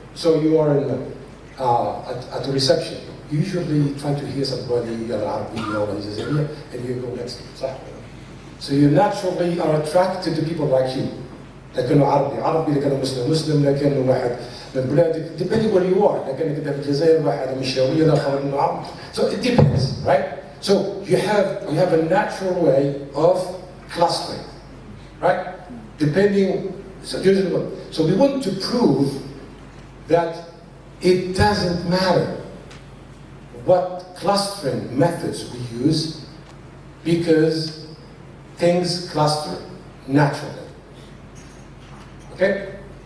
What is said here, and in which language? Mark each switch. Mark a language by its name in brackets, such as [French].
[English] So you are at the reception. You usually try to hear somebody, العالمية, and you go next. So you naturally are attracted to people like you. [Arabic] لكنه عربي لكنه مسلم لكنه واحد من بلادك, [English] depending where you are. [Arabic] لكنك في الجزائر واحد من الشاوية الآخر من عرب. [English] So it depends, right? So you have a natural way of clustering, right? Depending, so we want to prove that it doesn't matter what clustering methods we use because things cluster naturally. Okay?